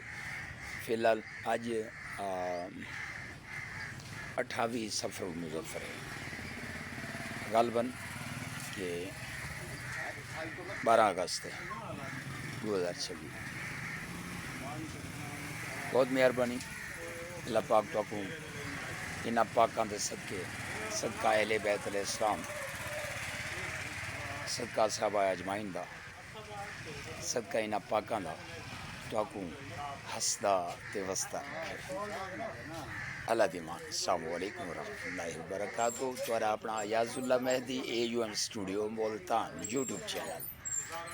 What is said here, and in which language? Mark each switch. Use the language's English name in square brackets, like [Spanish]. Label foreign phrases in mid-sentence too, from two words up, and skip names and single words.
[Punjabi] فی الحال اج 28 سفر المظفر ہے، غالباً کہ 12 اگست ہے 2026۔ بہت مہربانی اللہ پاک تو کو انہاں پاکاں دے صدقے، صدقہ اہل بیت [Arabic] علیہ السلام، [Punjabi] صدقہ صحابہ اجمعین دا، صدقہ انہاں پاکاں دا تو کو ہسدا تے وسدا رکھے۔ اللہ دیمان۔ [Arabic] السلام علیکم ورحمۃ اللہ وبرکاتہ۔ [Urdu] تمہارا اپنا [Arabic] ایاز اللہ مہدی AUM اسٹوڈیو ملتان یوٹیوب چینل۔